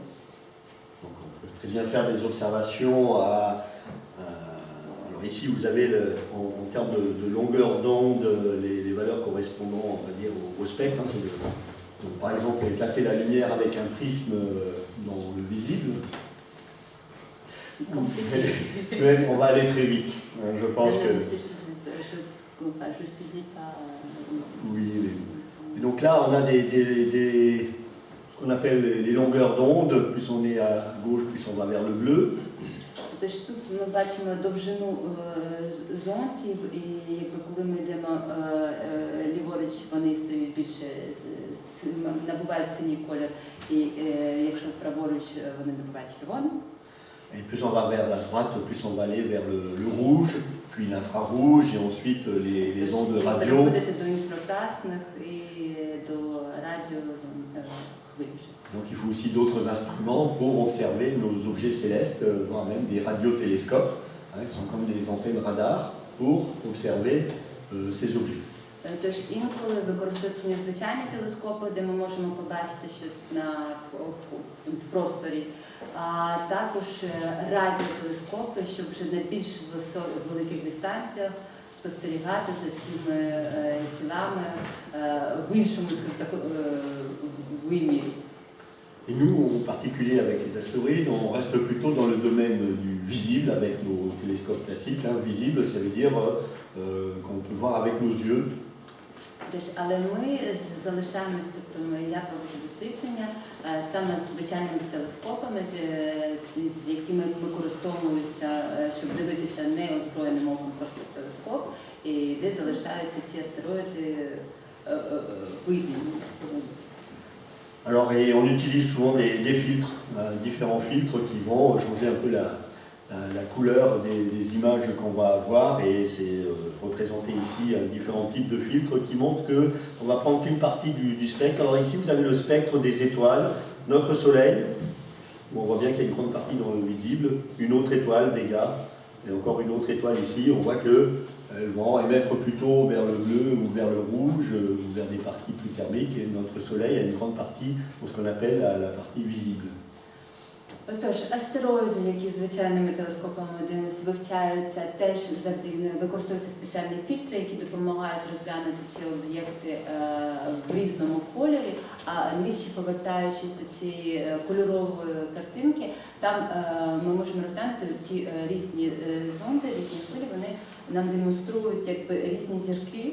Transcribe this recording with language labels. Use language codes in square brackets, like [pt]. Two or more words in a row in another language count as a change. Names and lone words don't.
[fr] Donc on peut très bien faire des observations alors ici vous avez en termes de longueur d'onde les valeurs correspondant, on va dire, au spectre. Donc, par exemple, éclater la lumière avec un prisme dans le visible. C'est compliqué. Mais on va aller très vite. Je pense que. Je saisis pas. Oui. Et donc là, on a ce qu'on appelle les longueurs d'onde. Plus on est à gauche, plus on va vers le bleu. [uk] Тож тут ми бачимо довжину зонтів, і якби коли ми йдемо ліворуч, вони стають більше, набувають синій колір, і якщо праворуч, вони набувають червоний. [fr] Et plus on va vers la droite, plus on va aller vers le rouge, puis l'infrarouge, et ensuite les ondes radio. [uk] Переходити до інфракрасних і до радіохвиль. [fr] Donc il faut aussi d'autres instruments pour observer nos objets célestes, voire même des radiotélescopes, qui sont comme des antennes radar, pour observer ces objets. [uk] Тож інколи використовуються незвичайні телескопи, де ми можемо побачити щось в просторі, а також радіотелескопи, щоб вже на більш великих дистанціях спостерігати за цими тілами в іншому вимірі. [fr] Et nous, en particulier avec les astéroïdes, on reste plutôt dans le domaine du visible avec nos télescopes classiques. Visible, ça veut dire qu'on peut voir avec nos yeux. [uk] Але ми залишаємось, тобто я проводжу дослідження саме з звичайними телескопами, з якими ми користуємося, щоб дивитися неозброєним оком просто в телескоп, і де залишаються ці астероїди видні. [fr] Alors, et on utilise souvent des filtres, différents filtres qui vont changer un peu la couleur des images qu'on va avoir, et c'est représenté ici différents types de filtres qui montrent qu'on va prendre qu'une partie du spectre. Alors ici vous avez le spectre des étoiles, notre Soleil, on voit bien qu'il y a une grande partie dans le visible, une autre étoile, Vega, et encore une autre étoile ici. On voit qu'elles vont émettre plutôt vers le bleu ou vers le rouge, ou vers des parties plus thermiques, et notre Soleil a une grande partie pour ce qu'on appelle la partie visible. [uk] Тож, астероїди, які звичайними телескопами дивимося, вивчаються, теж використовуються спеціальні фільтри, які допомагають розглянути ці об'єкти в різному кольорі, а нижче повертаючись до цієї кольорової картинки, там ми можемо розглянути ці різні зонди, різні хвилі, вони нам демонструють якби різні зірки.